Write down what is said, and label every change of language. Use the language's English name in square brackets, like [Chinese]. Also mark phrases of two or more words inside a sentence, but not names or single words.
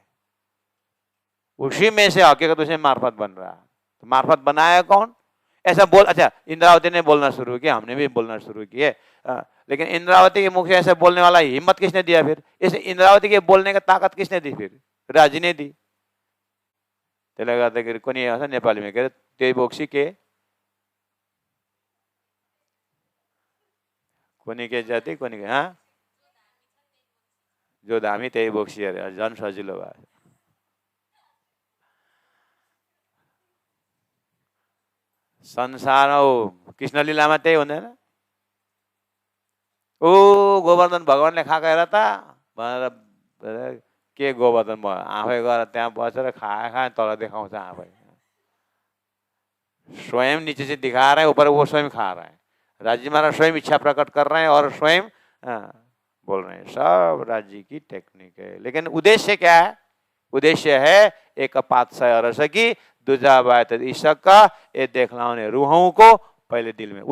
[Hindi] उसी में से हकीकत उसे मार्फत बन रहा है। तो मार्फत बनाया कौन, ऐसा बोल। अच्छा, इंद्रावती ने बोलना शुरू किया, हमने भी बोलना शुरू किए, लेकिन इंद्रावती के मुख से ऐसे बोलने वाला हिम्मत किसने दिया फिर, इस इंद्रावती के बोलने का ताकत किसने दी, फिर राजी ने दी। [Nepali] त्यसले गर्दाखेरि कोनी आउँछ नेपालीमा, के अरे त्यही बोक्सी के कोनी के जाति कोनी के, हाँ जो धामी त्यही बोक्सी अरे, झन् सजिलो भयो। संसार हो कृष्ण लीलामा त्यही हुँदैन, ओ गोवर्धन भगवानले खाएको हेर त भनेर, के गोवर्धन भयो, आफै गएर त्यहाँ बसेर खाए तल देखाउँछ आफै, [Hindi] स्वयं नीचे से दिखा रहा है, ऊपर वो स्वयं खा रहा है। राज्य महाराज स्वयं इच्छा प्रकट कर रहे हैं और स्वयं बोल रहे हैं। सब राज्य की टेक्निक है, लेकिन उद्देश्य क्या है, उद्देश्य है एक पातशाह अरस की दूजा बात ईशक का, ये देखलाने रूहों को पहले दिल में।